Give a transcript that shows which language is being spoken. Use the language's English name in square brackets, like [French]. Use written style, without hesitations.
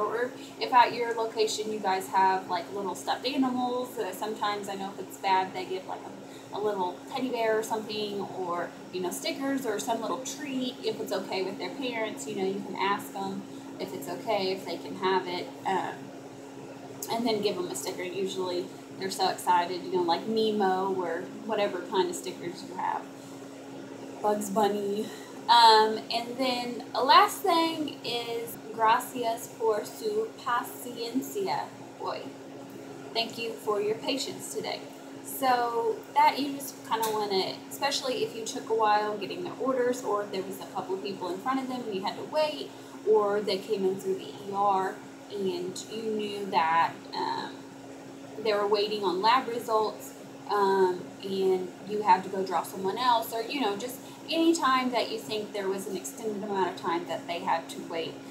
[English] Or if at your location you guys have like little stuffed animals, sometimes I know if it's bad they give like a little teddy bear or something, or stickers or some little treat. If it's okay with their parents, you can ask them if it's okay, if they can have it, and then give them a sticker. Usually they're so excited, like Nemo or whatever kind of stickers you have. Bugs Bunny. And then the last thing is [Spanish] gracias por su paciencia hoy. [English] Thank you for your patience today. So that you just kind of want to, especially if you took a while getting their orders, or if there was a couple of people in front of them and you had to wait, or they came in through the ER and you knew that they were waiting on lab results, and you had to go draw someone else, or just any time that you think there was an extended amount of time that they had to wait.